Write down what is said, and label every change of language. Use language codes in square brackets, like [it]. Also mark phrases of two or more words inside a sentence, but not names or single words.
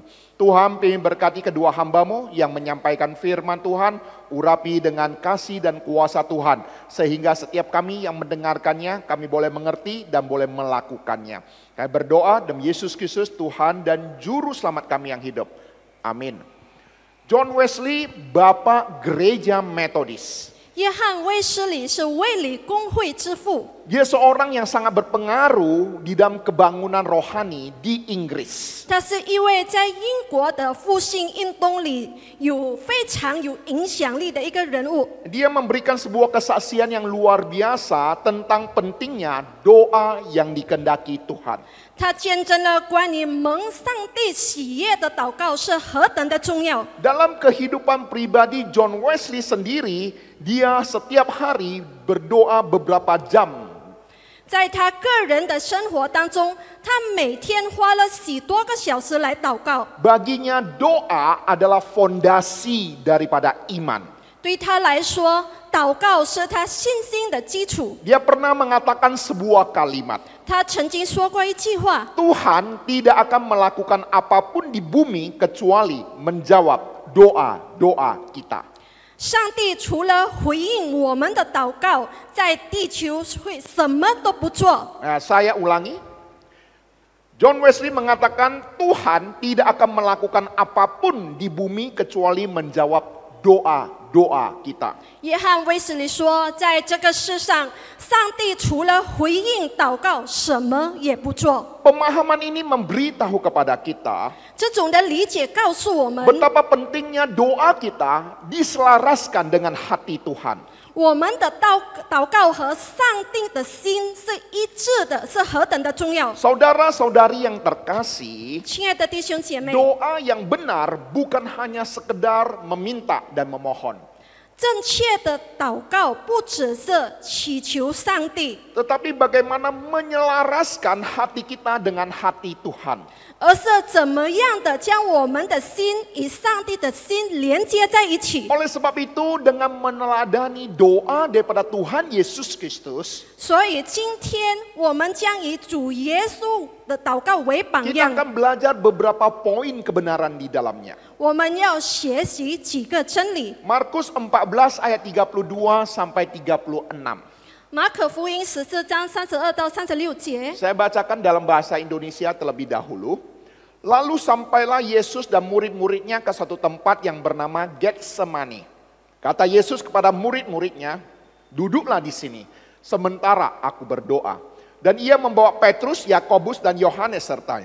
[id] Tuhan ingin berkati kedua hamba-Mu yang menyampaikan firman Tuhan, urapi dengan kasih dan kuasa Tuhan. Sehingga setiap kami yang mendengarkannya, kami boleh mengerti dan boleh melakukannya. Kami berdoa demi Yesus Kristus, Tuhan dan Juru Selamat kami yang hidup. Amin. John Wesley, Bapak Gereja Metodis. [zh] 约翰卫斯理是卫理公会之父， [id] Dia seorang yang sangat berpengaruh di dalam kebangunan rohani di Inggris. [zh] 他是一位在英国的复兴运动里非常有影响力的一个人物。 [id] Dia memberikan sebuah kesaksian yang luar biasa tentang pentingnya doa yang dikehendaki Tuhan. [zh] 他见证了关于蒙上帝喜悦的祷告是何等的重要。 [id] Dalam kehidupan pribadi John Wesley sendiri, dia setiap hari berdoa beberapa jam. [zh] 在他个人的生活当中，他每天花了许多个小时来祷告。 [id] Baginya doa adalah fondasi daripada iman. [zh] 对他来说，祷告是他信心的基础。 [id] Dia pernah mengatakan sebuah kalimat. [zh] 他曾经说过一句话： [id] Tuhan tidak akan melakukan apapun di bumi kecuali menjawab doa-doa kita. [zh] 上帝除了回应我们的祷告，在地球会什么都不做。 [id] Saya ulangi. John Wesley mengatakan Tuhan tidak akan melakukan apapun di bumi kecuali menjawab doa-doa kita. [zh] 约翰卫斯理说，在这个世上，上帝除了回应祷告，什么也不做。 [id] Pemahaman ini memberitahu kepada kita [zh] 这种的理解告诉我们， [id] betapa pentingnya doa kita diselaraskan dengan hati Tuhan. [zh] 我们的祷告和上帝的心是一致的，是何等的重要。 [id] Saudara-saudari yang terkasih, [zh] 亲爱的弟兄姐妹， [id] doa yang benar bukan hanya sekedar meminta dan memohon. [zh] 正确的祷告不只是祈求上帝， [id] Tetapi bagaimana menyelaraskan hati kita dengan hati Tuhan. [zh] 而是怎么样的将我们的心与上帝的心连接在一起。 [id] Oleh sebab itu dengan meneladani doa daripada Tuhan Yesus Kristus, [zh] 所以今天我们将以主耶稣的祷告为榜 [id] kita [zh] 样， [id] akan belajar beberapa poin kebenaran di dalamnya. [zh] 我们要学习几个真理。 [id] Markus 14 ayat 32 sampai 36. [zh] 马可福音14章32到36节。 [id] Saya bacakan dalam bahasa Indonesia terlebih dahulu. Lalu sampailah Yesus dan murid-muridnya ke satu tempat yang bernama Getsemani. Kata Yesus kepada murid-muridnya, duduklah di sini, sementara aku berdoa. Dan ia membawa Petrus, Yakobus, dan Yohanes sertanya.